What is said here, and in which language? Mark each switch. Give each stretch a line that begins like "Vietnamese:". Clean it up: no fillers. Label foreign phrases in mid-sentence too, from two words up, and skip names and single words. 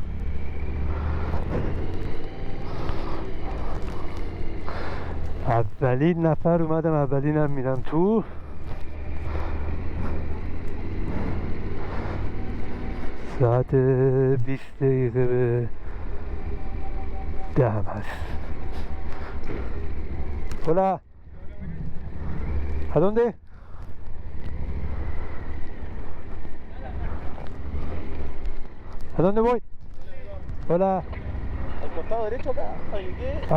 Persian: اولین نفر اومدم، اولینم میرم تو. ساعت 20 دقیقه به 10 هست.
Spanish: Hola. ¿A dónde? ¿A dónde voy? Hola. Al costado derecho acá, para que quede.